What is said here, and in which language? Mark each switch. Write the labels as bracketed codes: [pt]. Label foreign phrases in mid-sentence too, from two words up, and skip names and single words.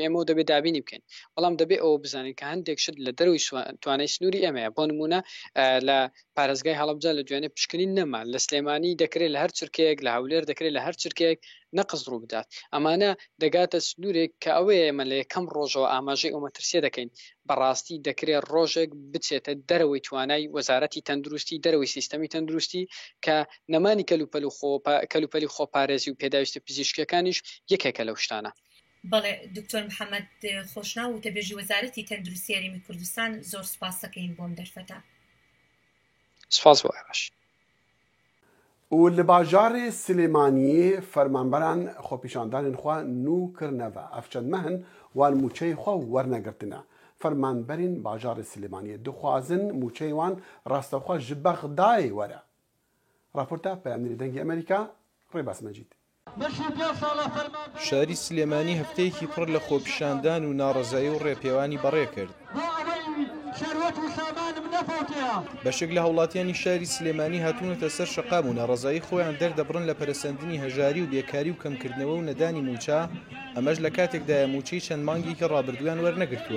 [ckb] ئێمە دەبێت دابینی بکەین بەڵام دەبێت ئەوە بزانین کە هەندێک شت لە دەروی توانای سنووری ئێمەیە بۆ نمونە لە پارێزگای هەڵەبجە لە دوێنێ لەوانێ پشکنین نەما لە سلێمانی دەکرێت لە هەر چرکەیەک لە هەولێر دەکرێت لە هەر چرکەیەک نەقز ڕوو بدات ئەمانە دەگاتە سنوورێک کە ئەوەیە ئێمە لە یەکەم ڕۆژەوە ئاماژەی ئەو مەترسیە دەکەین بەڕاستی دەکرێت ڕۆژێک بچێتە دەرەوەی توانای وەزارەتی تەندروستی دەرەوەی سیستەمی تەندروستی کە نەمانی کەلوپەلی خۆپارێزی و پێداویستە پزیشکەکانیش یەکێکە لەو شتانە. بەڵێ دکتۆر محەممەد خۆشناو و تەبێژی وەزارەتی تەندروستی یاریمی کوردستان زۆر سپاس دەکەین بۆم دەرفەتە. سپاس بۆ ئێوەش. [ku] و لە باژارێ سلێمانی فەرمانبەران خۆپیشاندانên xwe nû kirneve ev çend mehin wan mûçeyê xwe wernegirtine. Fermanberên bajarê Silêmaniyê dixwazin mûçeyê wan rastexwe ji Bexdayê were. Raporta Peyamnêrî Dengê Amerîka Rêbas Mecîd. [ckb] شاری سلێمانی هەفتەیەکی پڕ لە خۆپیشاندان و ناڕەزایی و ڕێپێوانی بەڕێ کرد. بەشێک لە هەوڵاتیانی شاری سلێمانی هاتوونەتە سەر شەقام و ناڕەزایی خۆیان دەردەبڕن لە پەرەسەندنی هەژاری و بێکاری و کەمکردنەوە و نەدانی موچە ئەمەش لە کاتێکدایە موچەی چەند مانگێکی ڕابردویان وەرنەگرتووە.